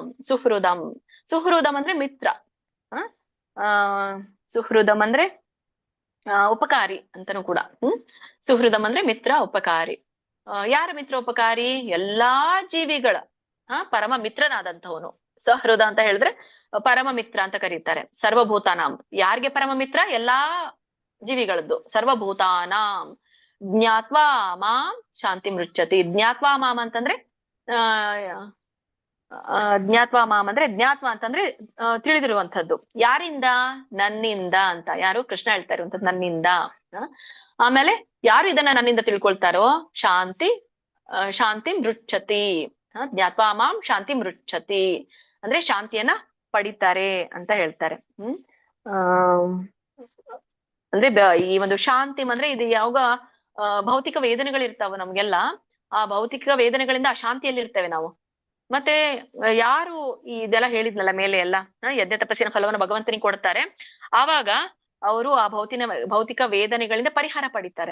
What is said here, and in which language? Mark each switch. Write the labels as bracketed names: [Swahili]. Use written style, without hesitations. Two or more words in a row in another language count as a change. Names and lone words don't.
[Kannada] ಸುಹೃದಂ, ಸುಹೃದಂ ಅಂದ್ರೆ ಮಿತ್ರ. ಸುಹೃದಂ ಅಂದ್ರೆ ಉಪಕಾರಿ ಅಂತನೂ ಕೂಡ. ಸುಹೃದಂ ಅಂದ್ರೆ ಮಿತ್ರ, ಉಪಕಾರಿ. ಯಾರ ಮಿತ್ರ ಉಪಕಾರಿ? ಎಲ್ಲಾ ಜೀವಿಗಳ ಪರಮ ಮಿತ್ರನಾದಂಥವನು. ಸಹೃದ ಅಂತ ಹೇಳಿದ್ರೆ ಪರಮ ಮಿತ್ರ ಅಂತ ಕರೀತಾರೆ. ಸರ್ವಭೂತಾನಾಂ ಯಾರಿಗೆ ಪರಮ ಮಿತ್ರ? ಎಲ್ಲಾ ಜೀವಿಗಳದ್ದು. [Sanskrit] ಸರ್ವಭೂತಾನಾಂ ಜ್ಞಾತ್ವಾ ಮಾಂ ಶಾಂತಿ ಮೃಚ್ಛತಿ. ಜ್ಞಾತ್ವಾ ಮಾಂ [Kannada] ಅಂತಂದ್ರೆ [Sanskrit] ಜ್ಞಾತ್ವಾ ಮಾಂ [Kannada] ಅಂದ್ರೆ ಜ್ಞಾತ್ವಾ ಅಂತಂದ್ರೆ ತಿಳಿದಿರುವಂತದ್ದು. ಯಾರಿಂದ? ನನ್ನಿಂದ ಅಂತ. ಯಾರು? ಕೃಷ್ಣ ಹೇಳ್ತಾ ಇರುವಂತದ್ದು ನನ್ನಿಂದ. ಆಮೇಲೆ ಯಾರು ಇದನ್ನ ನನ್ನಿಂದ ತಿಳ್ಕೊಳ್ತಾರೋ [Sanskrit] ಶಾಂತಿ ಮೃಚ್ಛತಿ. ಜ್ಞಾತ್ವಾ ಮಾಂ ಶಾಂತಿ ಮೃಚ್ಛತಿ [Kannada] ಅಂದ್ರೆ ಶಾಂತಿಯನ್ನ ಪಡಿತಾರೆ ಅಂತ ಹೇಳ್ತಾರೆ. ಅಂದ್ರೆ ಈ ಒಂದು ಶಾಂತಿ ಅಂದ್ರೆ ಇದು ಯಾವಾಗ ಭೌತಿಕ ವೇದನೆಗಳಿರ್ತಾವ ನಮ್ಗೆಲ್ಲ, ಆ ಭೌತಿಕ ವೇದನೆಗಳಿಂದ ಆ ಶಾಂತಿಯಲ್ಲಿ ಇರ್ತೇವೆ ನಾವು. ಮತ್ತೆ ಯಾರು ಇದೆಲ್ಲ ಹೇಳಿದ್ನಲ್ಲ ಮೇಲೆ ಎಲ್ಲ ಯಜ್ಞ ತಪಸ್ಸಿನ ಫಲವನ್ನು ಭಗವಂತನಿಗೆ ಕೊಡ್ತಾರೆ, ಆವಾಗ ಅವರು ಆ ಭೌತಿಕ ವೇದನೆಗಳಿಂದ ಪರಿಹಾರ ಪಡಿತಾರೆ.